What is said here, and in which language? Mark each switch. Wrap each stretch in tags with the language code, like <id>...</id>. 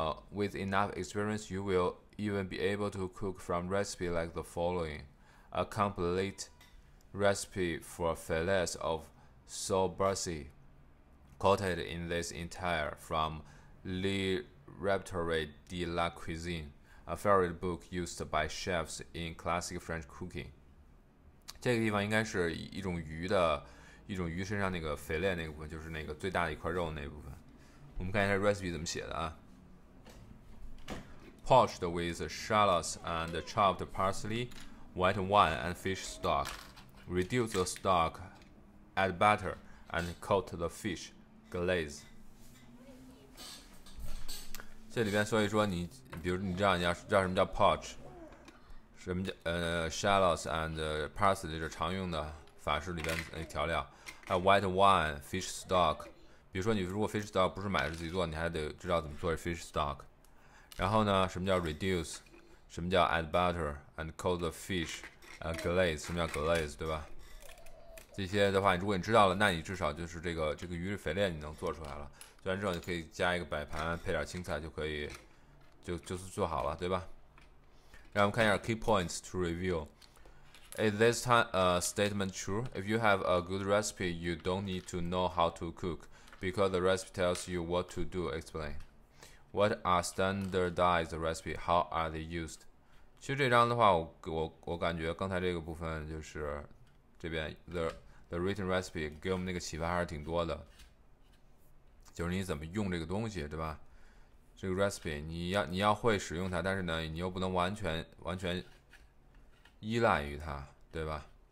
<en>With enough experience, you will even be able to cook from recipe like the following: a complete recipe for fillets of sourbassy, quoted in this entire from Le Repertoire de la Cuisine, a favorite book used by chefs in classic French cooking。</en> <zh>这个地方应该是一种鱼身上那个肥链那个部分，就是那个最大的一块肉那部分。我们看一下 recipe 怎么写的啊。</zh> <en>Poached with shallots and chopped parsley, white wine and fish stock. Reduce the stock, add butter, and coat the fish. Glaze。</en> <zh>这里边所以说你，比如你知道什么叫 poach， 什么叫</zh> <en>shallots and parsley</en> <zh>是常用的法式里边的调料，还有 white wine, fish stock。比如说你如果 fish stock 不是买的自己做，你还得知道怎么做 fish stock。然后呢，什么叫 reduce？什么叫</zh> <en>add butter and coat the fish？</en> <zh>glaze 什么叫 glaze， 对吧？这些的话，如果你知道了，那你至少就是这个鱼的肥链你能做出来了。做完之后，你可以加一个摆盘，配点青菜就可以，就是做好了，对吧？让我们看一下</zh> <en>key points to review. Is this statement true? If you have a good recipe, you don't need to know how to cook because the recipe tells you what to do. Explain. What are standardized recipe? How are they used?</en> <zh>其实这章的话，我感觉刚才这个部分就是这边</zh> <en>the written recipe</en> <zh>给我们那个启发还是挺多的，就是你怎么用这个东西，对吧？这个 recipe 你要会使用它，但是呢，你又不能完全依赖于它，对吧？</zh>